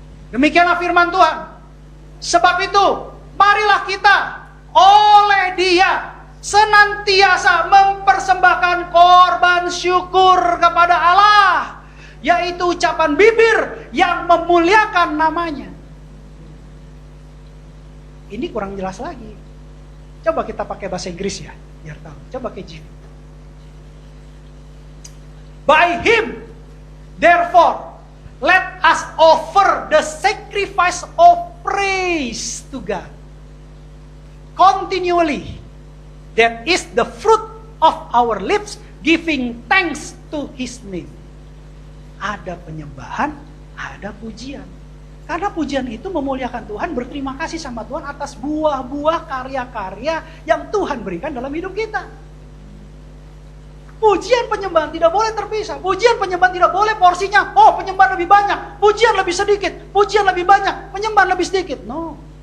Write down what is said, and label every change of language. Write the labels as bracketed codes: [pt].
[id] Demikianlah firman Tuhan. Sebab itu, marilah kita oleh Dia senantiasa mempersembahkan korban syukur kepada Allah, yaitu ucapan bibir yang memuliakan namanya. Ini kurang jelas lagi. Coba kita pakai bahasa Inggris ya, biar tahu. Coba KJV. [en] By Him, therefore, let us offer the sacrifice of praise to God continually. That is the fruit of our lips, giving thanks to His name. [id] Ada penyembahan, ada pujian. Karena pujian itu memuliakan Tuhan, berterima kasih sama Tuhan atas buah-buah karya-karya yang Tuhan berikan dalam hidup kita. Pujian penyembahan tidak boleh terpisah. Pujian penyembahan tidak boleh porsinya, oh penyembahan lebih banyak, pujian lebih sedikit, pujian lebih banyak, penyembahan lebih sedikit. No.